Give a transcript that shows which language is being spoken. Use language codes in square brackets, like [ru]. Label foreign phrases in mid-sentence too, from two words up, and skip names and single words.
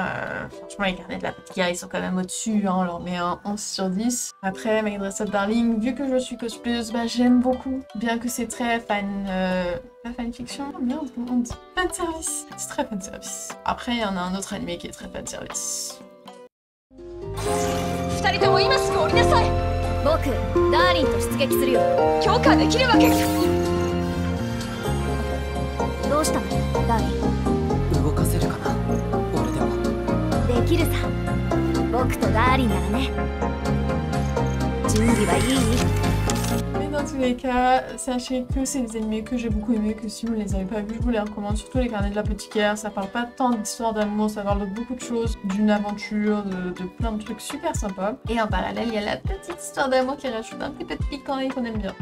[fr] Franchement, Les Carnets de l'Apothicaire, ils sont quand même au-dessus, hein, on leur met un 11 sur 10. Après, My Dress Up Darling, vu que je suis cosplayeuse, j'aime beaucoup, bien que c'est très fan... Pas fanfiction, merde, comment on dit fanservice. C'est très fanservice. Après, il y en a un autre animé qui est très fanservice. [ja] 二人とも今すぐ降りなさい。僕、ダーリンと出撃するよ。許可できるわけ。どうしたの、ダーリン。動かせるかな、俺でも。できるさ。僕とダーリンならね。準備はいい？ [fr] Mais dans tous les cas, sachez que c'est des animés que j'ai beaucoup aimés, que si vous ne les avez pas vus, je vous les recommande, surtout Les Carnets de l'Apothicaire. Ça parle pas tant d'histoire d'amour, ça parle de beaucoup de choses, d'une aventure, de plein de trucs super sympas. Et en parallèle, il y a la petite histoire d'amour qui rajoute un petit peu de piquant et qu'on aime bien.